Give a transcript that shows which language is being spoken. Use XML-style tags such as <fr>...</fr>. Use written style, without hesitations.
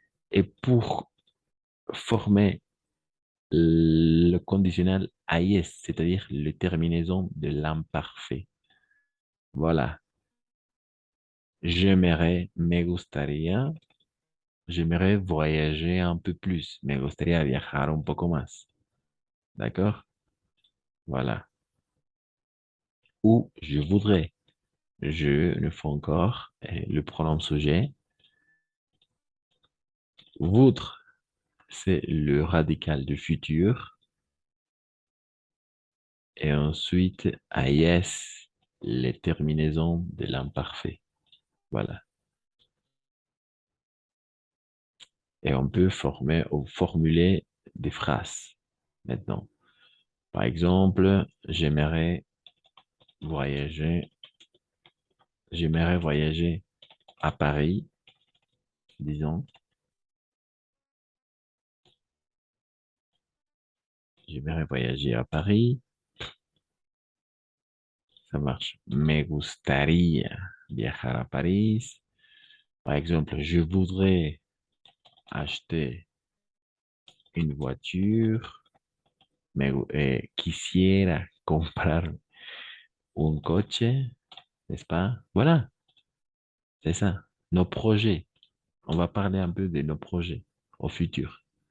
<fr>Et pour former le conditionnel AIS, c'est-à-dire le terminaison de l'imparfait. Voilà. J'aimerais,</fr> <es>me gustaría,</es> <fr>j'aimerais voyager un peu plus.</fr> <es>Me gustaría viajar un poco más.</es> <fr>D'accord? Voilà. Ou je voudrais. Je ne fais encore le pronom sujet. Voudre, c'est le radical du futur. Et ensuite, AIS, les terminaisons de l'imparfait. Voilà. Et on peut former ou formuler des phrases maintenant. Par exemple, voyager, j'aimerais voyager à Paris, disons. J'aimerais voyager à Paris. Ça marche.</fr> <es>Me gustaría viajar a París.</es> <fr>Par exemple, je voudrais acheter une voiture.</fr> <es>Quisiera comprar un coche,</es> <fr>n'est-ce pas? Voilà, c'est ça. Nos projets. On va parler un peu de nos projets au futur.</fr>